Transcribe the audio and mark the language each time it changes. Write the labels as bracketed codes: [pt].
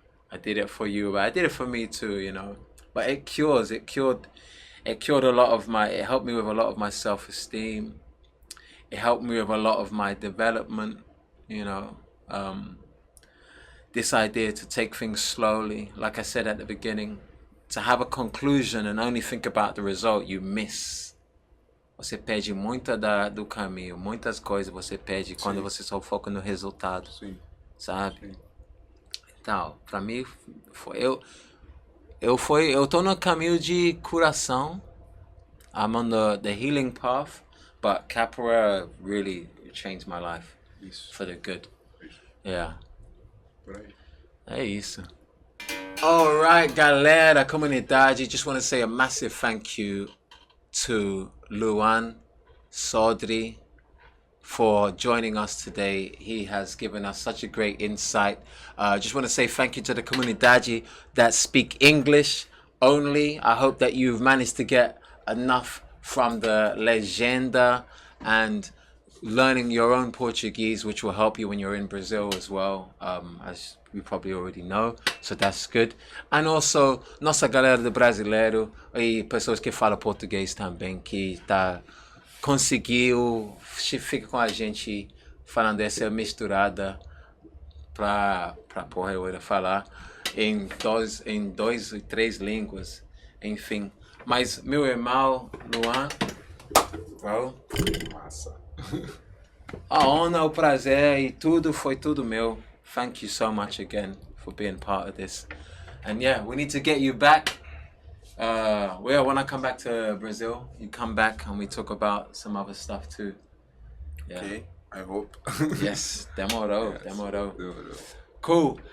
[en] I did it for you, but I did it for me too, you know. But it cured a lot of it helped me with a lot of my self-esteem. It helped me with a lot of my development, you know. This idea to take things slowly, like I said at the beginning, to have a conclusion and only think about the result, you miss. [pt] Você perde muito do caminho, muitas coisas você perde quando você só foca no resultado, sabe? Sim. Então, pra mim, eu tô no caminho de curação. [en] I'm on the healing path, but Capoeira really changed my life for the good. Yeah. [pt] É isso. [en] Alright, galera, comunidade, just want to say a massive thank you to Luan Sodré for joining us today. He has given us such a great insight. Just want to say thank you to the comunidade that speak English only. I hope that you've managed to get enough from the legenda and learning your own Portuguese, which will help you when you're in Brazil as well, as you probably already know. So that's good. [pt] And also, nossa galera do brasileiro e pessoas que falam português também, que conseguiu, fica com a gente falando essa misturada para porra falar em dois e três línguas, enfim. Mas meu irmão Luan, bro, Massa. a honra, o prazer e tudo foi tudo meu. [en] Thank you so much again for being part of this. And yeah, we need to get you back. Well, when I come back to Brazil, you come back and we talk about some other stuff too. Yeah. Okay, I hope. Yes, demorou. Cool.